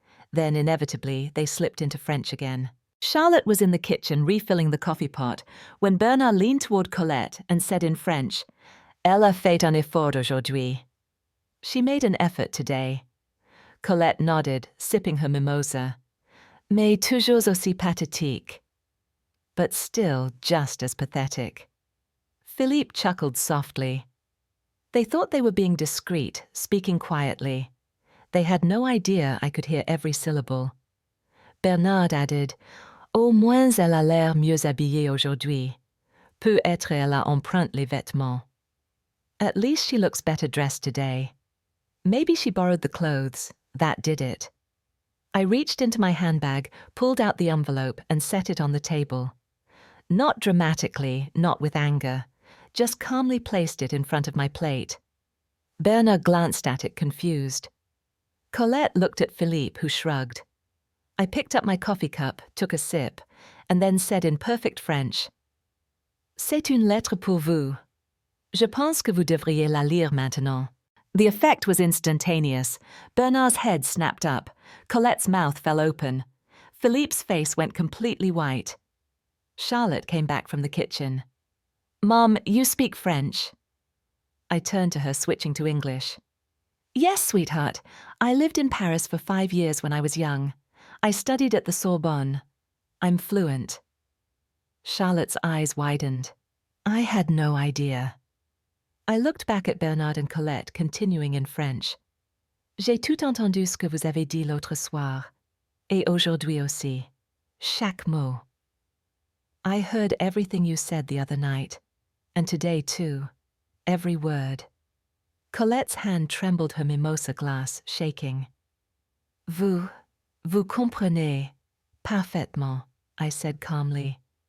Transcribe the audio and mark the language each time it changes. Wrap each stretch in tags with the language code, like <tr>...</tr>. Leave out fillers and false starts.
<en>Then, inevitably, they slipped into French again. Charlotte was in the kitchen refilling the coffee pot when Bernard leaned toward Colette and said in French,</en> <fr>"Elle a fait un effort aujourd'hui."</fr> <en>She made an effort today. Colette nodded, sipping her mimosa.</en> <fr>Mais toujours aussi pathétique.</fr> <en>But still just as pathetic. Philippe chuckled softly. They thought they were being discreet, speaking quietly. They had no idea I could hear every syllable.</en> <fr>Bernard</fr> <en>added,</en> <fr>"Au moins elle a l'air mieux habillée aujourd'hui. Peut-être elle a emprunté les vêtements.</fr> <en>At least she looks better dressed today. Maybe she borrowed the clothes. That did it." I reached into my handbag, pulled out the envelope, and set it on the table. Not dramatically, not with anger, just calmly placed it in front of my plate. Bernard glanced at it, confused. Colette looked at Philippe, who shrugged. I picked up my coffee cup, took a sip, and then said in perfect French,</en> <fr>"C'est une lettre pour vous. Je pense que vous devriez la lire maintenant."</fr> <en>The effect was instantaneous. Bernard's head snapped up. Colette's mouth fell open. Philippe's face went completely white. Charlotte came back from the kitchen. "Mom, you speak French." I turned to her, switching to English. "Yes, sweetheart. I lived in Paris for 5 years when I was young. I studied at the Sorbonne. I'm fluent." Charlotte's eyes widened. I had no idea. I looked back at Bernard and Colette, continuing in French.</en> <fr>"J'ai tout entendu ce que vous avez dit l'autre soir. Et aujourd'hui aussi. Chaque mot.</fr> <en>I heard everything you said the other night. And today too. Every word." Colette's hand trembled her mimosa glass, shaking.</en> <fr>Vous comprenez parfaitement,"</fr> <en>I said calmly.</en>